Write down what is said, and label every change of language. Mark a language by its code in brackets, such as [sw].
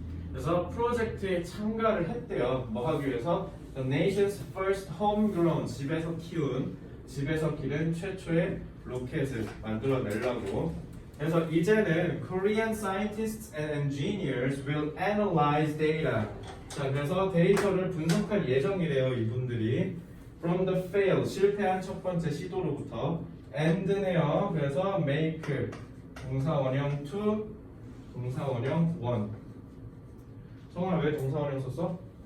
[ko] 그래서 프로젝트에 참가를 했대요. 뭐 하기 위해서? [en] The nation's first homegrown, [ko] 집에서 기른 최초의 로켓을 만들어내려고. 그래서 이제는 [en] Korean scientists and engineers will analyze data. [ko] 자, 그래서 데이터를 분석할 예정이래요, 이분들이. [en] From the failed, [ko] 실패한 첫 번째 시도로부터. and네요. 그래서 make, 동사원형 2, 동사원형 1. 성아 왜 동사원형 썼어?